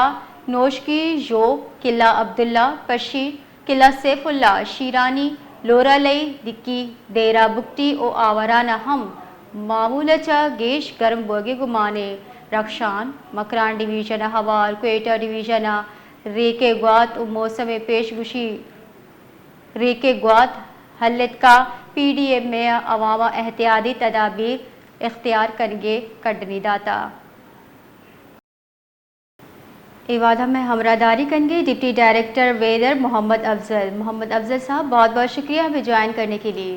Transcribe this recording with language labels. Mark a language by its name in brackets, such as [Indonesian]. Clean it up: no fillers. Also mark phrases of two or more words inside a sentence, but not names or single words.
[Baluchi] نوشکی، ژوب، قلعہ عبداللہ، پشی، قلعہ سیف اللہ، شیرانی، لورالئی، دکی، دیرہ بگٹی او آورانہ ہم معمولچہ گیش گرم بوگے گمانے رکشان، مکران ڈویژن ہوار، کوئٹہ ڈویژن ریکے گوات و موسم پیشگوشی ریکے گوات حلت کا پی ڈی ایم میں عوام احتیاطی تدابیر اختیار کرنگے کڈنی داتا ایوادہ میں ہمراہداری کرنگے [English] deputy director weather [Urdu] محمد افضل صاحب، بہت بہت شکریہ ہمیں جوائن کرنے کے لیے۔